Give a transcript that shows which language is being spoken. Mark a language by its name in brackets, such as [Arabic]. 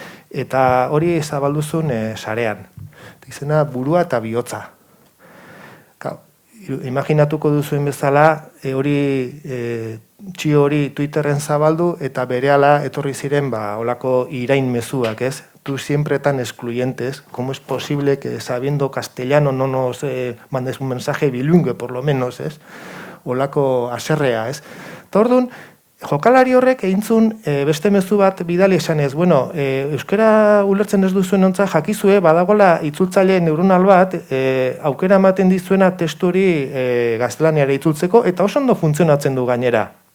[Basque] Eta hori zabalduzun sarean. Izena burua eta bihotza. Imaginatuko duzuen bezala, txio hori Twitterren zabaldu eta berehala etorri ziren olako irain mezuak, ez? [Spanish] Tú siempre tan excluyentes, ¿cómo es posible que sabiendo castellano no nos mandes un mensaje bilingüe, por lo menos, ez? [Basque] Olako aserrea, ez? Eta orduan, jokalari horrek eintzun beste mezu bat bidali esanez, bueno, euskara ulertzen ez duzuen ontza jakizue, badagoela itzultzaile neuronal bat, aukera ematen dizuena testu hori gaztelaniara itzultzeko, eta oso ondo funtzionatzen du gainera.